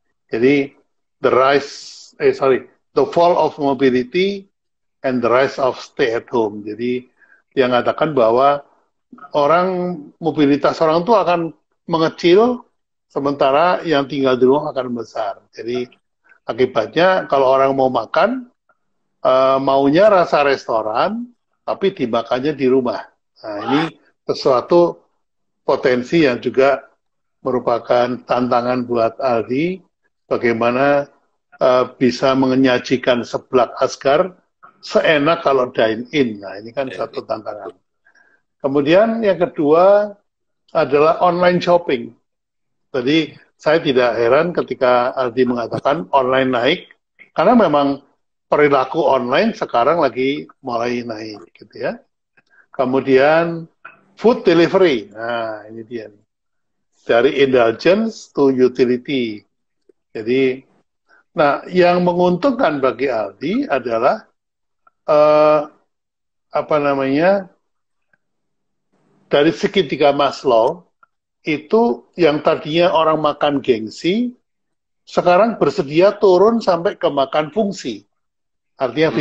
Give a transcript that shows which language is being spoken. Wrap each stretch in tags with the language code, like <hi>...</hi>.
<id>Jadi</id> <en>the fall of mobility and the rise of stay at home.</en> <id>Jadi dia mengatakan bahwa mobilitas orang tua akan mengecil, sementara yang tinggal di rumah akan besar. Jadi akibatnya kalau orang mau makan, maunya rasa restoran, tapi dimakannya di rumah. Nah, ini sesuatu potensi yang juga merupakan tantangan buat Aldi, bagaimana bisa menyajikan seblak Asgar seenak kalau dine-in. Nah, ini kan satu tantangan. Kemudian yang kedua adalah online shopping. Jadi saya tidak heran ketika Aldi mengatakan online naik, karena memang perilaku online sekarang lagi mulai naik, gitu ya. Kemudian food delivery, nah ini dia nih. Dari</id> <en>indulgence to utility.</en> <id>Jadi, nah yang menguntungkan bagi Aldi adalah eh, apa namanya, dari segitiga Maslow itu yang tadinya orang makan gengsi, sekarang bersedia turun sampai ke makan fungsi, artinya</id>